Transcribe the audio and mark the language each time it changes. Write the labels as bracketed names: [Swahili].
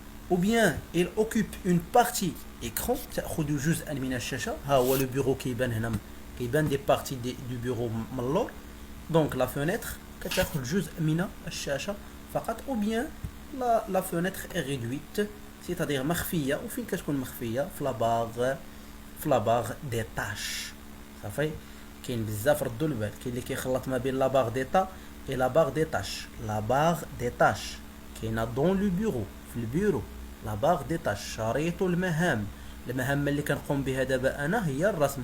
[French] Ou bien il occupe une partie écran, [Arabic] تأخذ جزءا من الشاشة. ها هو le bureau كيبان هنا, كيبان [French] des parties du bureau [Arabic] من اللور. Donc la fenêtre كتاخذ جزء من الشاشة فقط. [French] Ou bien la fenêtre est réduite, c'est-à-dire مخفية. [Arabic] وفين كتكون مخفية؟ في [French] la barre des tâches, [Arabic] صافي. كاين بزاف ردوا البال, كاين اللي كيخلط ما بين لا بار ديتا اي لا بار دي تاش. لا بار دي تاش كاينه دون لو بيرو, في البيرو. لا بار دي تاش شريط المهام اللي كنقوم بها دابا انا هي الرسم.